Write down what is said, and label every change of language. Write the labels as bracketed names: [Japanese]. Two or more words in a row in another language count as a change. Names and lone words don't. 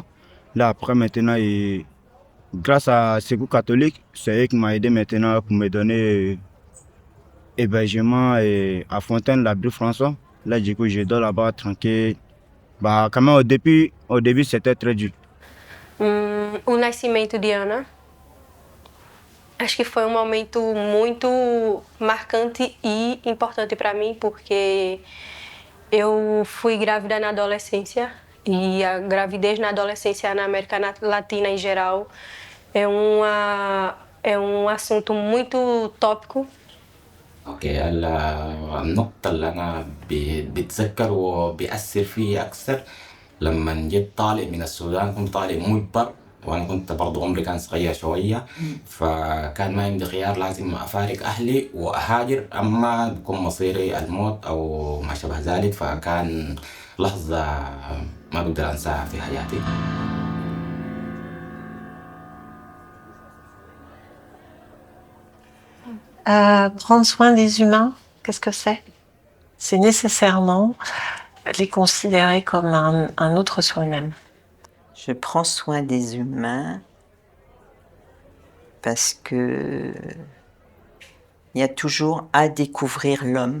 [French] Là après maintenant, grâce à Secours catholique, c'est eux qui m'ont aidé maintenant pour me donner hébergement à Fontaine, l'abri François. Là, du coup, je dors là-bas tranquille. Bah, quand même, au début c'était très dur. [Portuguese] O nascimento de Ana, acho que foi momento muito marcante e importante para mim, porque eu fui grávida na adolescência e a gravidez na adolescência na América Latina em geral é assunto muito tópico. [Arabic] اوكي هلا النقطة اللي أنا بتذكر وبيأثر فيي أكثر لما جيت طالع من السودان. كنت طالع مجبر وأنا كنت برضو عمري كان صغير شوية، فكان ما عندي خيار، لازم أفارق أهلي وأهاجر، أما بكون مصيري الموت أو ما شابه ذلك. فكان لحظة ما بقدر أنساها في حياتي. [French] Prendre soin des humains, qu'est-ce que c'est? C'est nécessairement les considérer comme un autre soi-même. Je prends soin des humains parce que il y a toujours à découvrir l'homme.